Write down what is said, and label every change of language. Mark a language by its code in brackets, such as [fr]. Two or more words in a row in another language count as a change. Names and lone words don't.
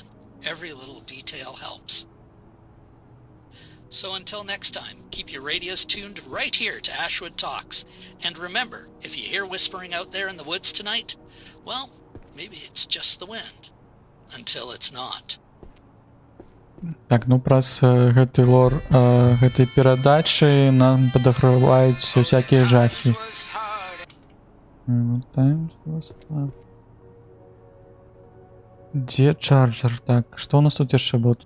[en] Every little detail helps. So until next time, keep your radios tuned right here to Ashwood Talks. And remember, if you hear whispering out there in the woods tonight, well, maybe it's just the wind. Until it's not. [be] Так, ну праз гэты лор гэтай перадачы нам падаграваюць всякія жахі. Дзе чарджер? Так, што у нас тут яшчэ было?